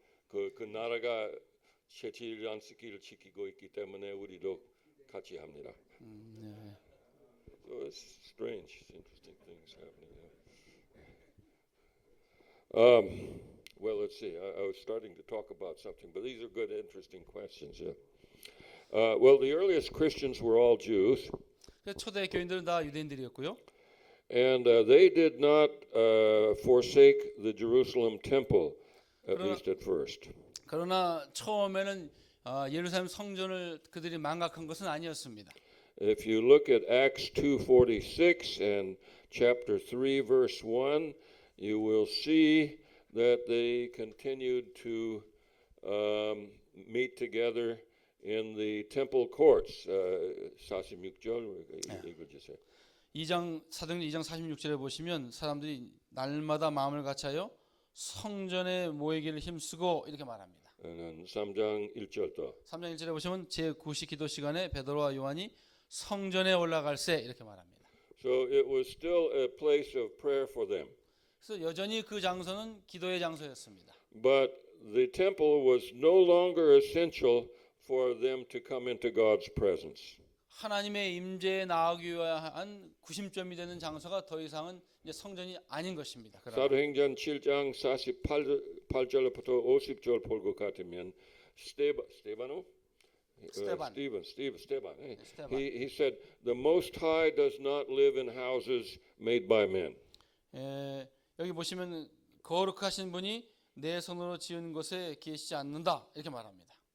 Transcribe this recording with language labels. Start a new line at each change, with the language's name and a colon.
Korean: 그 나라가 제7일 안식일을 지키고 있기 때문에 우리도 같이 합니다. 네.
English: So it's strange, it's interesting things happening there. Well, let's see. I was starting to talk about something, but these are good, interesting questions. Yeah. Well, the earliest Christians were all Jews,
Korean: 초대 교인들은 다 유대인들이었고요.
English: and they did not forsake the Jerusalem temple, at least at first.
Korean: 그러나 처음에는 예루살렘 성전을 그들이 망각한 것은 아니었습니다.
English: If you look at Acts 2:46 and chapter 3, verse 1, you will see that they continued to meet together in the temple courts.
Korean: 46절 읽어주세요. 2장 사도행전 2장 46절에 보시면 사람들이 날마다 마음을 같이하여 성전에 모이기를 힘쓰고 이렇게 말합니다. 3장 1절도. 3장 1절에 보시면 제9시 기도 시간에 베드로와 요한이 성전에 올라갈세 이렇게 말합니다.
English: So it was still a place of prayer for them.
Korean: 그래서 여전히 그 장소는 기도의 장소였습니다.
English: But the temple was no longer essential for them to come into God's presence.
Korean: 하나님의 임재에 나아가기 위한 구심점이 되는 장소가 더 이상은 이제 성전이 아닌 것입니다. 그러나 사도행전 7장 48절부터 50절 볼 것 같으면 스테반. 스테반.
English: He said, "The Most High does not live in houses made by men."
Korean: 여기 보시면 거룩하신 분이 내 손으로 지은 곳에 계시지 않는다 이렇게 말합니다.